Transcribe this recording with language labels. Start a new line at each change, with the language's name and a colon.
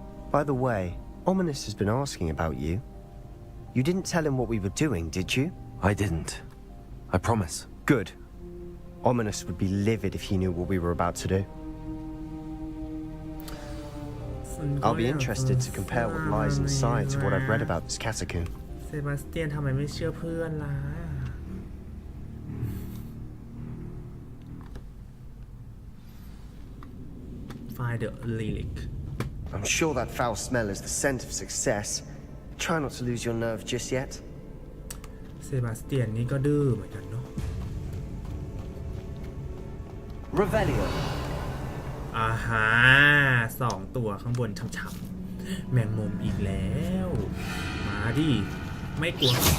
English: By the way, Ominous has been asking about you. You didn't tell him what we were doing, did you? I didn't. I promise. Good. Ominous would be livid if he knew what we were about to do. I'll be interested to compare what lies inside to what I've read about this catacomb.
Thai: เซบาสเตียนทำไมไม่เชื่อเพื่อนล่ะ
English: Find the relic. I'm sure that foul smell is the scent of success. Try not to lose your nerve just yet.
Thai: เซบาสเตียนนี่ก็ดื้อเหมือนกันเนาะ
English: Revelio.
Thai: อ่าฮะ2 ตัวข้างบนช่ำๆแมงมุมอีกแล้ว มาดิ ไม่กลัว